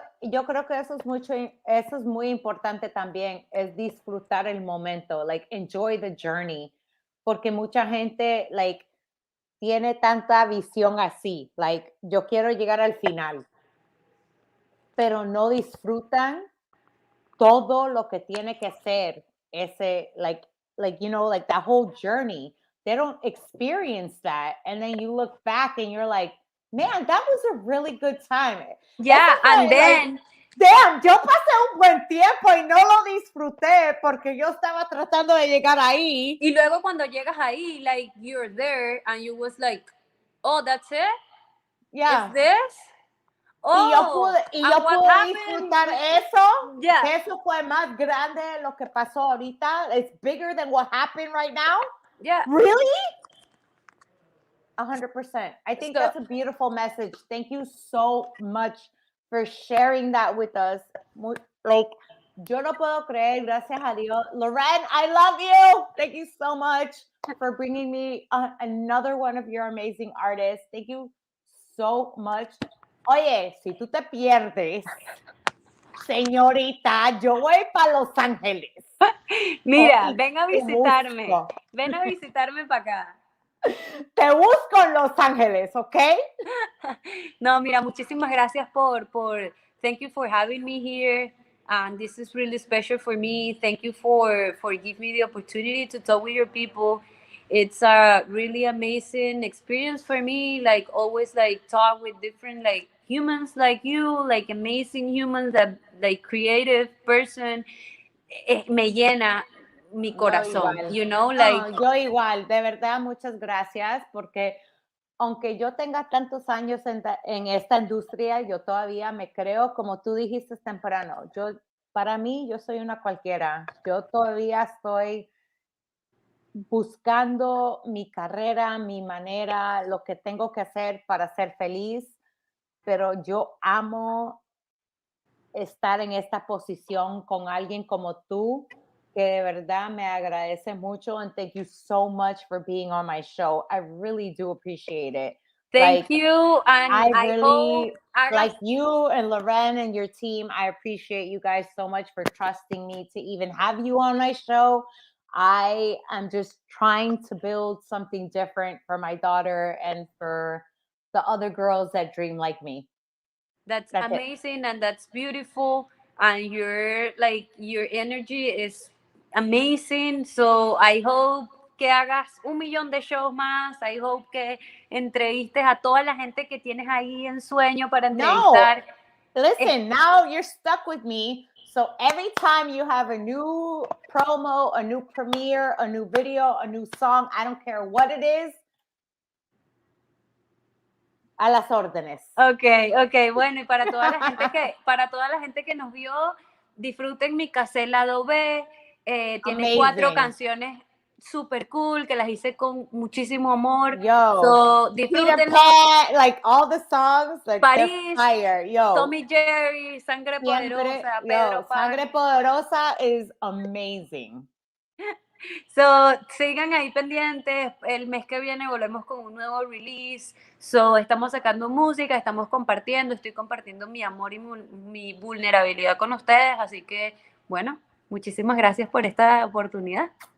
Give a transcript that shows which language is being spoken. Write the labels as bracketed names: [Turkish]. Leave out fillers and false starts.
[Spanish] Yo creo que eso es muy importante también, es disfrutar el momento, like, [English] enjoy the journey, [Spanish] porque mucha gente, like, tiene tanta visión así, like, yo quiero llegar al final, pero no disfrutan todo lo que tiene que ser ese, like, [English] that whole journey. They don't experience that, and then you look back and you're like, man, that was a really good time. Yeah, and then... [Spanish] Damn, yo pasé un buen tiempo y no lo disfruté porque yo estaba tratando de llegar ahí. Y luego cuando llegas ahí, [English] like, you're there and you was like, oh, that's it? Yeah. Is this? [Spanish] Oh, y yo pude disfrutar eso, [English] yeah. [Spanish] que eso fue más grande de lo que pasó ahorita. [English] It's bigger than what happened right now. Yeah. Really? 100%. I think that's a beautiful message. Thank you so much for sharing that with us. [Spanish] Like, yo no puedo creer, gracias a Dios. [English] Loren, I love you. Thank you so much for bringing me another one of your amazing artists. Thank you so much. [Spanish] Oye, si tú te pierdes Señorita, yo voy para Los Ángeles. Mira, ven a visitarme. Ven a visitarme para acá. Te busco en Los Ángeles, ¿ok? No, mira, muchísimas gracias [English] thank you for having me here. And this is really special for me. Thank you for giving me the opportunity to talk with your people. It's a really amazing experience for me. Like always, like talk with different like humans like you, like amazing humans that like creative person. [Spanish] Me llena mi corazón, Yo [English] you know, like. [Spanish] No, yo igual, de verdad, muchas gracias, porque aunque yo tenga tantos años en esta industria, yo todavía me creo, como tú dijiste temprano, para mí, yo soy una cualquiera. Yo todavía estoy buscando mi carrera, mi manera, lo que tengo que hacer para ser feliz, pero yo amo estar en esta posición con alguien como tú, que de verdad me agradece mucho, [English] and thank you so much for being on my show. I really do appreciate it. Thank you, and I really like you and Loren and your team. I appreciate you guys so much for trusting me to even have you on my show. I am just trying to build something different for my daughter and for the other girls that dream like me. That's amazing and that's beautiful, and your energy is amazing. So I hope [Spanish] que hagas 1,000,000 de shows más. [English] I hope [Spanish] que entrevistes a toda la gente que tienes ahí en sueño para entrevistar. [English] No, listen, now you're stuck with me. So every time you have a new promo, a new premiere, a new video, a new song, I don't care what it is, [Spanish] a las órdenes. Okay, bueno, y para toda la gente que nos vio, disfruten mi cassette lado B. Tiene 4 canciones super cool que las hice con muchísimo amor. Yo, so, disfrútenlo. [English] Like all the songs, like [Spanish] París, [English] fire. Yo, [Spanish] Tommy Jerry, Sangre Poderosa, Pedro Paz. [English] Sangre Poderosa is amazing. [Spanish] So, sigan ahí pendientes. El mes que viene volvemos con un nuevo release. So, estamos sacando música, estamos compartiendo, estoy compartiendo mi amor y mi vulnerabilidad con ustedes. Así que, bueno, muchísimas gracias por esta oportunidad.